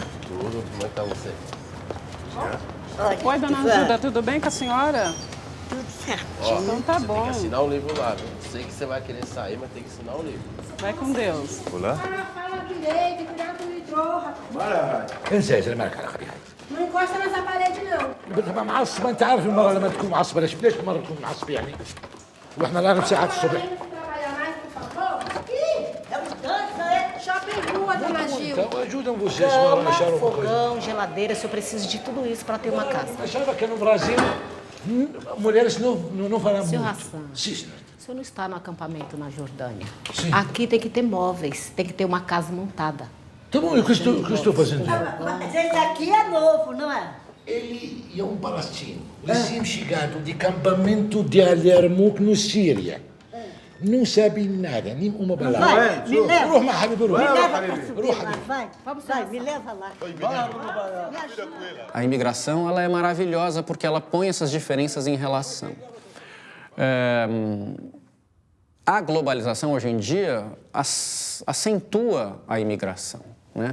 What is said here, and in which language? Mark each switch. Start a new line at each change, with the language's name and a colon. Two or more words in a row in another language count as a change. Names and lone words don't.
Portuguese: Tudo, como é que tá você? Oi, dona Ajuda, tudo bem com a senhora? Tudo certo. Então tá bom. Tem que assinar um livro lá, viu? Sei que você vai querer sair, mas tem que assinar um livro. Vai com Deus. Olá? Fala direito, cuidado com o litrô, rapaz. Bora.
Arabic: انزل معك على خليها
Portuguese: Não encosta nessa parede, não.
Arabic: معصب انت عارف المره لما تكون معصبه ليش مره تكون معصب يعني واحنا نعرف ساعات الصبح
Portuguese: Trabalhar mais, por favor. Ih, é mudança, é? Shopping rua, dona Gil. então ajudam vocês a achar uma coisa. Fogão, geladeira, se eu preciso de tudo isso para ter uma casa. Achava que no Brasil mulheres não falam muito. Senhor Hassan, Sim, senhor. o senhor não está no acampamento na Jordânia. Sim. Aqui tem que ter móveis, tem que ter uma casa montada. Tá bom, o que estou fazendo? Mas esse aqui é novo, não é? Ele é palestino, recém-chegado de acampamento de Al-Yarmouk, no Síria. Não sabe nada, nem uma palavra. Vai, me leva.
Arabic: روح مع حبيبي روح.
Portuguese: Me leva pra subir
Arabic: روح
Portuguese: lá, vai. Vai, me leva lá. A imigração ela é maravilhosa porque ela põe essas diferenças em relação. A globalização, hoje em dia, acentua a imigração, né?